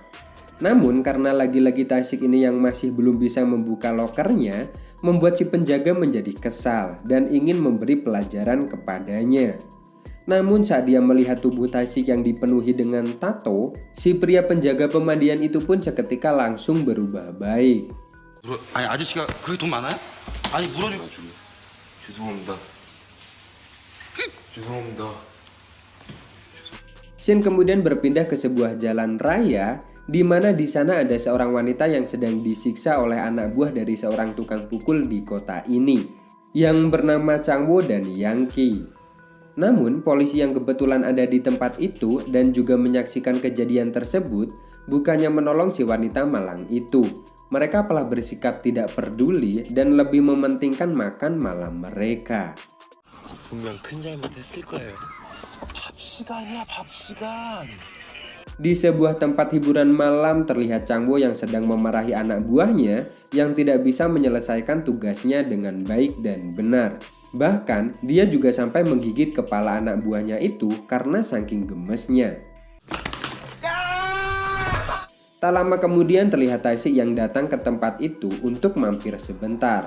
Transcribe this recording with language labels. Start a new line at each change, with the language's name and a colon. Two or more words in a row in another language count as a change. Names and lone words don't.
Indonesian: Namun karena lagi-lagi Tae-sik ini yang masih belum bisa membuka lokernya, membuat si penjaga menjadi kesal dan ingin memberi pelajaran kepadanya. Namun saat dia melihat tubuh Tae-sik yang dipenuhi dengan tato, si pria penjaga pemandian itu pun seketika langsung berubah baik.
Korean: 아니 아저씨가 그렇게 돈 많아요? 아니 물어주고 죄송합니다. 죄송합니다.
Indonesian: Scene kemudian berpindah ke sebuah jalan raya di mana di sana ada seorang wanita yang sedang disiksa oleh anak buah dari seorang tukang pukul di kota ini yang bernama Changwo dan Yangki. Namun polisi yang kebetulan ada di tempat itu dan juga menyaksikan kejadian tersebut bukannya menolong si wanita malang itu. Mereka malah bersikap tidak peduli dan lebih mementingkan makan malam mereka.
Korean: 분명 큰 잘못했을 거예요. 밥 시간이야 밥 시간.
Indonesian: Di sebuah tempat hiburan malam terlihat Changwo yang sedang memarahi anak buahnya yang tidak bisa menyelesaikan tugasnya dengan baik dan benar. Bahkan dia juga sampai menggigit kepala anak buahnya itu karena saking gemesnya. Tak lama kemudian terlihat Tae-sik yang datang ke tempat itu untuk mampir sebentar.